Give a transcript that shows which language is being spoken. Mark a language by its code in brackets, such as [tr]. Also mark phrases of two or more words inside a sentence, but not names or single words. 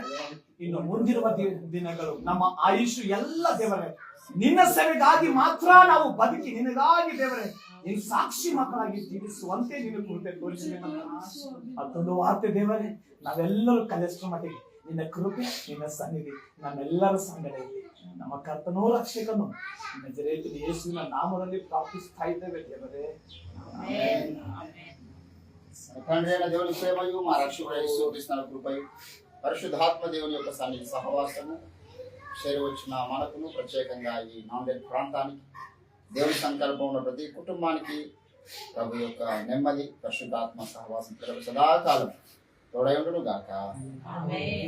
[kn] ಇನ್ನು ಮುಂದಿರುವ ದಿನಗಳು ನಮ್ಮ ಆಯುಷು ಎಲ್ಲ ದೇವರೇ ನಿನ್ನ ಸೇವೆಗಾಗಿ ಮಾತ್ರ ನಾವು ಬದುಕಿ ನಿನಗಾಗಿ ದೇವರೇ ನಿನ್ ಸಾಕ್ಷಿ ಮಕ್ಕಳಾಗಿ ಜೀವಿಸುವಂತೆ ನೀನು ಕೃಪೆ ತೋರಿಸಿದೆ. ಮತ್ತೊಂದು ವಾರ್ತೆ ದೇವರೇ, ನಾವೆಲ್ಲರೂ ಕಲಿಸುವ ಮಟ್ಟಿಗೆ ನಿನ್ನ ಕೃಪೆ ನಿನ್ನ ಸನ್ನಿಧಿ ನಮ್ಮೆಲ್ಲರ ಸಂಗಡ ನಮ್ಮ ಕರ್ತನೋ ರಕ್ಷಕನು ನಜರೇತಿನ ಯೇಸುವಿನ ನಾಮದಲ್ಲಿ ಪ್ರಾರ್ಥಿಸ್ತಾ ಇದ್ದೇವೆ ದೇವರೇ. [te] తండ్రి అయిన దేవుని ప్రేమయు మా రక్షకుడైన యేసు క్రీస్తు కృపయు పరిశుద్ధాత్మ దేవుని యొక్క సన్నిధి సహవాసము చేరవచ్చిన మనకును ప్రత్యేకంగా ఈ నాందేడ్ ప్రాంతానికి దేవుని సంకల్పం ఉన్న ప్రతి కుటుంబానికి ప్రభు యొక్క నెమ్మది పరిశుద్ధాత్మ సహవాసం సదాకాలం తోడై ఉండును గాక.